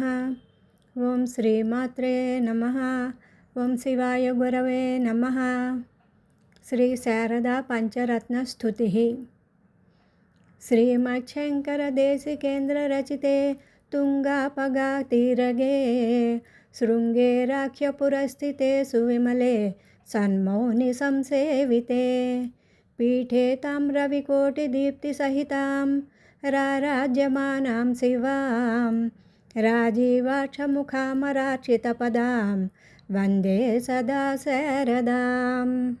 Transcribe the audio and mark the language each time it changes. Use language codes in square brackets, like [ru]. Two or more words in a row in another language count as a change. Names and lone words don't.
[sa] ఓం శ్రీమాత్రే నమః. ఓం శివాయ గురవే నమః. శ్రీ శారదా పంచరత్న స్తుతిః. శ్రీమच्छంకరదేశికేంద్ర రచితే తుంగాపగాతిरगे शृङ्गेराख्यपुरस्थिते सुविमले सन्मौनि संसेविते पीठे ताम्रविकोटिदीप्तिसहितां राराज्यमानां शिवां राजीवाक्षमुखामरार्चितपदां वन्दे सदा शारदाम्.